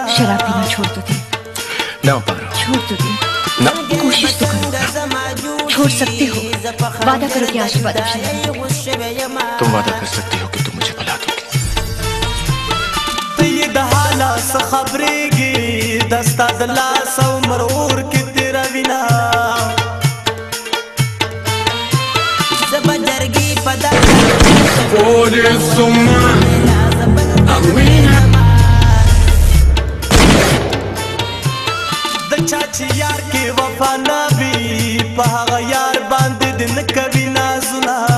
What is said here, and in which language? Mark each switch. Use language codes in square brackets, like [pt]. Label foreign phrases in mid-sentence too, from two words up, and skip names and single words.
[hi] शराब पीना छोड़ दो दे ना पारो छोड़ दो दे ना कोशिश तो करो छोड़ सकते हो वादा करो कि आशीर्वाद तुम वादा कर सकती हो कि तुम मुझे भुला दोगे [ps] ته یې د حاله څه خبرېږي دا ستا د لاس او مرور کې تېروینه زه به جرګې په د چا چې یار کې وفا نه وي په هغه یار باندې دې نه کوي نازونه